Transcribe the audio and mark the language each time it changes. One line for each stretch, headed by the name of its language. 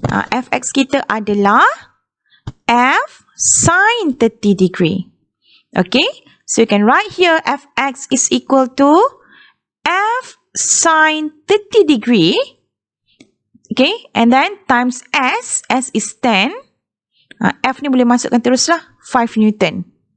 Malay: Fx kita adalah f sin 30 degree.
English: Okay, so you can write here fx is equal to f sin 30 degree. Okay, and then times s is 10.
Malay: F ni boleh masukkan teruslah, 5 Newton.